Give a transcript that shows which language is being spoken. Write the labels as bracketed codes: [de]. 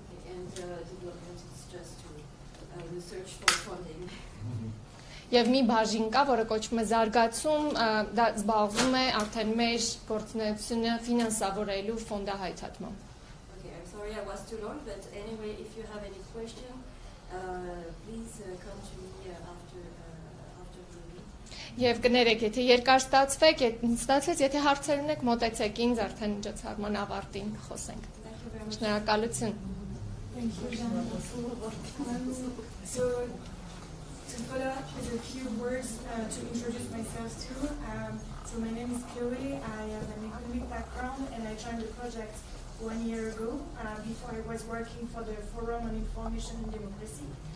[en] And development is just to research for funding. [hy] Եվ մի բաժին կա, որը կոչվում է զարգացում, դա զբաղվում է արդեն մեր գործունեությունը ֆինանսավորելու ֆոնդահայթատմամբ։ [en] Okay, I'm sorry I was too long, but anyway, if you have any question, please come to me after the meeting. [hy] Եվ կներեք, եթե երկար ստացվեց, եթե հարցեր ունեք, մոտեցեք ինձ, արդեն միջոցառման ավարտին խոսենք։ Շնորհակալություն։ [en] Thank you, Jean. So, to follow up with a few words to introduce myself too. So my name is Chloe. I have an economic background and I joined the project 1 year ago. Before I was working for the Forum on Information and Democracy.